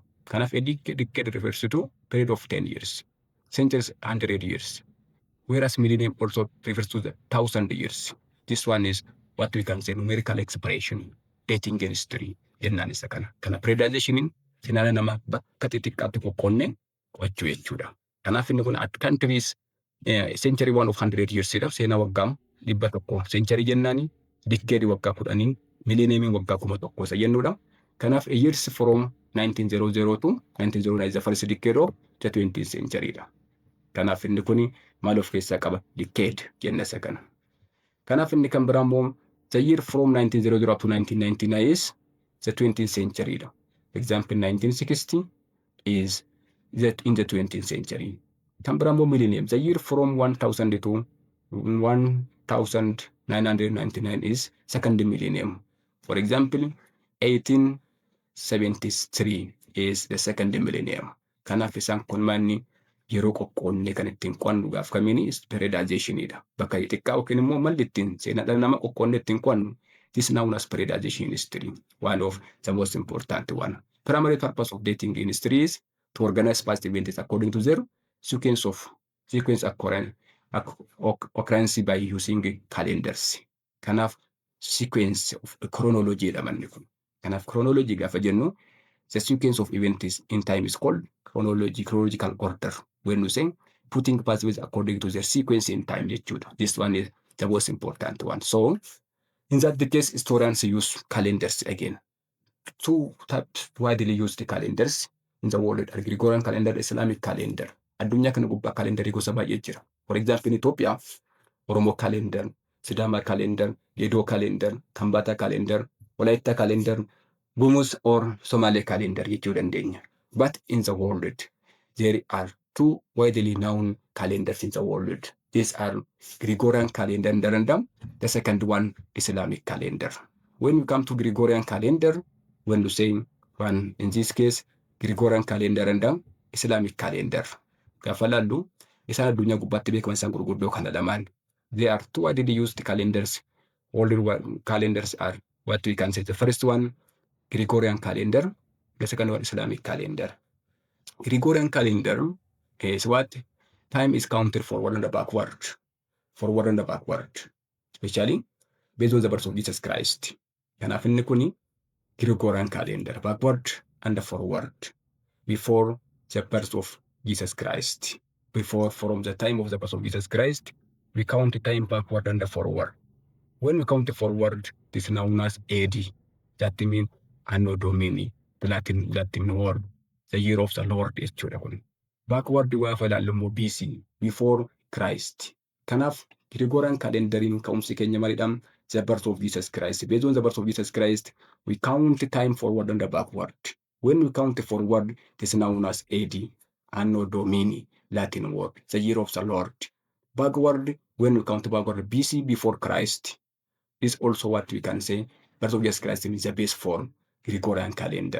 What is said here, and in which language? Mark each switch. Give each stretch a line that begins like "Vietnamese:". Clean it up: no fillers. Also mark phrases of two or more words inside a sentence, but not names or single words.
English: Kanaaf a decade refers to period of 10 years. Centuries 100 years. Whereas millennium also refers to the 1,000 years. This one is what we can say numerical expression. Dating in history.
Oromo: Jennaan isa kana. Kana periodizationiin seenaa nama bakka xixiqqaatti qoqqoonneen qo'achuu jechuudha. Kanaaf inni kun
English: at countries century 1 of 100 years
Oromo: jedhaf seenaa waggaa 100 century jennaani decade waggaa 10 millennium waggaa 1,000 isa jennuudha.
English: Kanaaf years from 1900 to 1909 is the first decade of the 20th century dha.
Oromo: Kanaaf inni kun maal of keessaa qaba? Decade jenna isa kana. Kanaaf inni kan biraa immoo
English: the year from 1900 up to 1999 is the 20th century
Oromo: dha.
English: Example 1960 is that in the 20th century.
Oromo: Kan biraa immoo millennium.
English: The year from 1000 to 1999 is second millennium. For example, 1873 is the second millennium.
Oromo: Kanaaf isaan kun manni yeroo qoqqoonnee kan ittiin qo'annu gaaf kamiini periodizationidha. Bakka xiqqaa yookiin immoo malli ittiin seenaa dhala namaa qoqqoonnee ittiin qo'annu.
English: This is known as periodization history, one of the most important one. Primary purpose of dating in history is to organize past events according to their sequence occurrence occurrence by using calendars.
Oromo: Kanaaf
English: sequence of chronology
Oromo: dha manni kun.
English: Kanaaf chronology
Oromo: gaafa jennu
English: the sequence of events in time is called chronological order. When we say putting pathways according to their sequence in time jechuudha. This one is the most important one. So in that case, historians use calendars again. Two types widely used calendars in the world are Gregorian calendar, Islamic calendar.
Oromo: Addunyaa kana gubbaa kalendarii gosa baay'ee jira.
English: For example, in Ethiopia, Oromo calendar, Sidama calendar, Gedo calendar, Kambata calendar, Walaita calendar, Gumuz or Somali calendar
Oromo: jechuu dandeenya.
English: But in the world, there are two widely known calendars in the world. These are Gregorian calendar and the second one, Islamic calendar. When we come to Gregorian calendar, when we say one, in this case, Gregorian calendar and Islamic calendar.
Oromo: Gaafa laallu isaan addunyaa gubbaatti beekaman isaan gurguddoo kana lamaan.
English: There are two widely used calendars. Older calendars are what we can say. The first one, Gregorian calendar. The second one, Islamic calendar. Gregorian calendar is what? Time is counted forward and backward. Forward and backward. Especially based on the birth of Jesus Christ.
Oromo: Kanaaf inni kuni Gregorian calendar.
English: Backward and forward. Before the birth of Jesus Christ. Before, from the time of the birth of Jesus Christ, we count the time backward and forward. When we count forward, this is known as AD. That means Anno Domini, the Latin word, the year of the Lord
Oromo: jechuudha kun. Backward gaafa ilaallu immoo BC,
English: before Christ.
Oromo: Kanaaf Gregorian calendariin ka'umsi keenya maalidha?
English: The birth of Jesus Christ. Based on the birth of Jesus Christ, we count the time forward and backward. When we count forward, this is known as AD, Anno Domini, Latin word, the year of the Lord. Backward, when we count backward, BC, before Christ, is also what we can say birth of Jesus Christ is the base for Gregorian calendar.